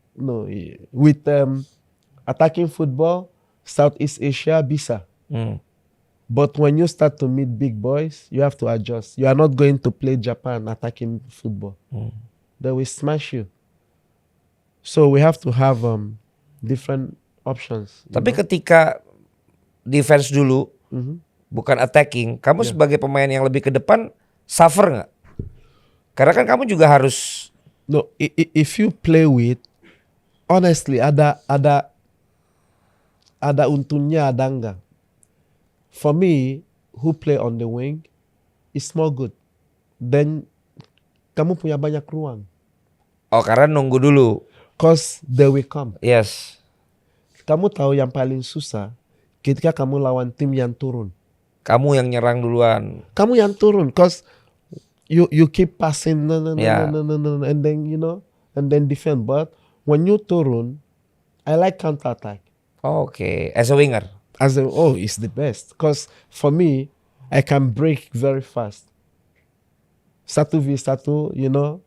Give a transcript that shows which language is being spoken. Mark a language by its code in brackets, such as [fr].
[en] No, with attacking football, Southeast Asia bisa. But when you start to meet big boys, you have to adjust. You are not going to play Japan attacking football. They will smash you. So we have to have different options. [id] Tapi ketika defense dulu, bukan attacking, kamu sebagai pemain yang lebih ke depan suffer nggak? Karena kan kamu juga harus. [en] No, if you play with, honestly, [id] ada untungnya, ada enggak. [en] For me, who play on the wing, is more good. [id] Then kamu punya banyak ruang. Oh, karena nunggu dulu. [en] Cause they will come. Yes. [id] Kamu tahu yang paling susah ketika kamu lawan tim yang turun. Kamu yang nyerang duluan. Kamu yang turun, [en] cause you keep passing, no, Yeah. and then and then defend. But when you turun, I like counter attack. Oke. As a winger. It's the best. Cause for me, I can break very fast. 1v1,